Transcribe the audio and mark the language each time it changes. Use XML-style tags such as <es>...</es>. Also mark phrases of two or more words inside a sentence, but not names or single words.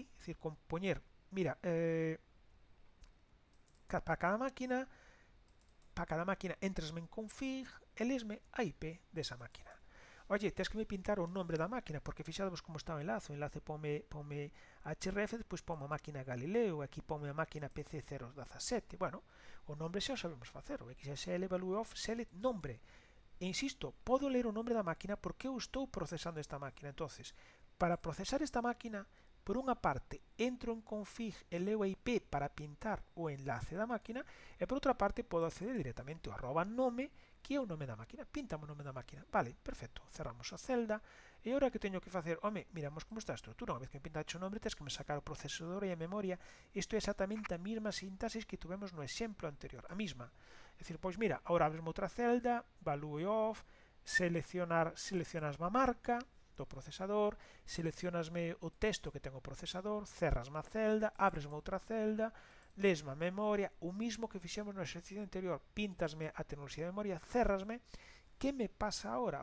<gl>É dicir, con poñer, mira, para cada máquina entrasme en config e lesme a IP desa máquina. Oye, tens que me pintar o nombre da máquina, porque fixadvos como está o enlace. O enlace pome href, despois pome a máquina Galileo, aquí pome a máquina PC017. Bueno, o nombre xa o sabemos facer. O XSL</gl> <en>value of select</en> <gl>nombre. E insisto, podo ler o nombre da máquina porque eu estou procesando esta máquina. Entonces, para procesar esta máquina, por unha parte, entro en config e leo a IP para pintar o enlace da máquina, e por outra parte, podo acceder directamente ao @nome, que é o nome da máquina. Píntame o nome da máquina. Vale, perfecto. Cerramos a celda. E agora que teño que facer? Home, miramos como está a estrutura. Unha vez que me pintaxe o nome, tens que me sacar o procesador e a memoria. Isto é exactamente a mesma sintaxis que tuvemos no exemplo anterior. A mesma. É dicir, pois mira, agora abresme outra celda,</gl> <en>value of,</en> <gl>seleccionasme a marca do procesador, seleccionasme o texto que ten o procesador, cerrasme a celda, abresme outra celda, lesme a memoria, o mismo que fixemos no exercicio anterior, pintasme a tecnoloxía de memoria, cerrasme. Que me pasa agora?</gl>